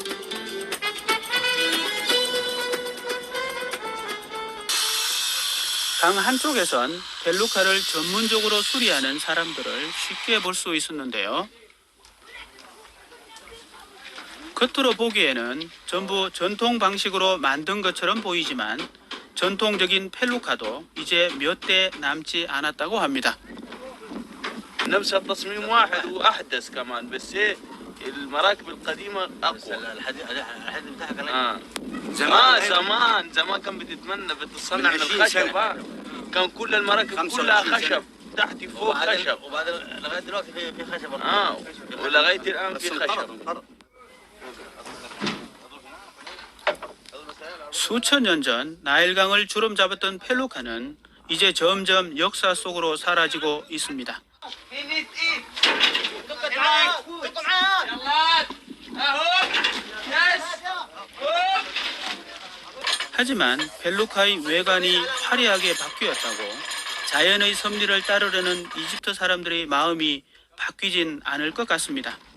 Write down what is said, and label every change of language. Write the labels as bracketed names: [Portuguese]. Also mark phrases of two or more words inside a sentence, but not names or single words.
[Korean] 강 한쪽에선 펠루카를 전문적으로 수리하는 사람들을 쉽게 볼 수 있었는데요. 겉으로 보기에는 전부 전통 방식으로 만든 것처럼 보이지만 전통적인 펠루카도 이제 몇 대 남지 않았다고 합니다. [Arabic] نفس التصميم واحد واحدث كمان بس ايه المراكب القديمه اقوى. الحد بتاعك زمان كان بتتصنع من الخشب. كان كل المراكب كلها خشب تحت فوق خشب. وبعد لغايه دلوقتي في خشب. ولغايه الان في خشب. [Korean] 수천 년 전 나일강을 주름 잡았던 펠루카는 이제 점점 역사 속으로 사라지고 있습니다. 하지만 펠루카의 외관이 화려하게 바뀌었다고 자연의 섭리를 따르려는 이집트 사람들의 마음이 바뀌진 않을 것 같습니다.